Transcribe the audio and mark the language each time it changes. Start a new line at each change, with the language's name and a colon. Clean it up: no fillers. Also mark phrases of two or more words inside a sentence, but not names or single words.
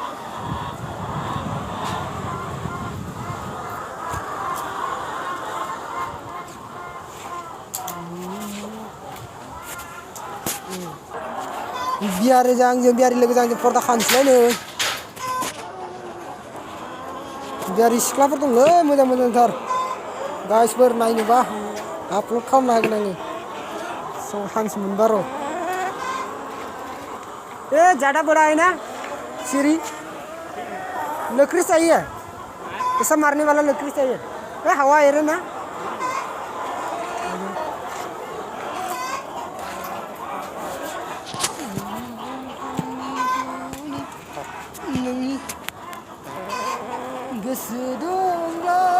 Bodo: बियारि लोगोजों आंजों पर्दा खानोसैलाय नै बियारि सिख्लाफोर दंलै मोजांथार गाइसफोर नायनोबा आपल'ड खालामना होगोन आङो चान्स मोनबा र'
Hindi: ज़्यादा बड़ा है ना सीरी लकड़ी चाहिए ऐसा मारने वाला लकड़ी चाहिए हवा है ना
Bodo: गोसो दंब्ला